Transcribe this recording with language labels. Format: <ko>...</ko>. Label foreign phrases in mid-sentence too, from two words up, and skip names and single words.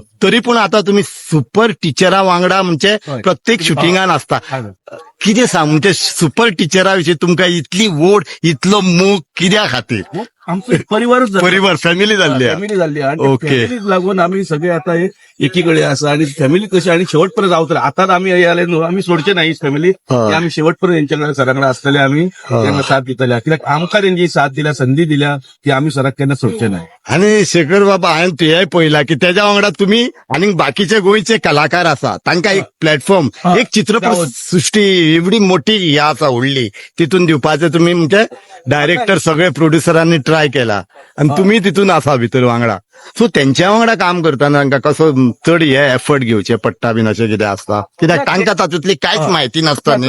<kok>तरी पूण आता तुम्ही सुपर टिचरा वांगडा म्हणजे प्रत्येक शूटिंगान आसता. कितें सांग म्हणजे सुपर टिचरा विशीं तुमकां इतली ओढ, इतलो मोग कित्या खातीर? आमचो परिवार फॅमिली जाल्ली. आणि फॅमिलीक लागून आम्ही सगळे आता एकीकडे आसा आणि फॅमिली कशी आणि शेवटपर्यंत रावतले.</kok> <mr>आता आम्ही हे आले न्हू, आम्ही सोडचे नाही फॅमिली, आम्ही शेवटपर्यंत यांच्याकडे सरांकडे असलेले आम्ही त्यांना साथ दितले.</mr> <kok>कित्याक आमकां त्यांची साथ दिल्या, संधी दिल्या की आम्ही सराक केन्ना सोडचे नाही. आणि शेखर बाबा हांवें तुये पळयला की त्याच्या वांगडा तुम्ही आणि बाकीचे गोंयचे कलाकार आसा तांकां एक प्लॅटफॉर्म एक चित्रपट सृष्टी एवढी मोठी ही आसा व्हडली तितून दिवपाचे तुम्ही म्हणजे डायरेक्टर सगळे प्रोड्युसरांनी ट्राय केला आणि तुम्ही तितून आसा भितर वांगडा सो त्यांच्या वांगडा काम करताना तांकां कसो चड हे एफर्ट घेवचे पडटा बीन अशें कितें आसता कित्याक तांकां तातूंतली कांयच म्हायती नासता न्ही</kok>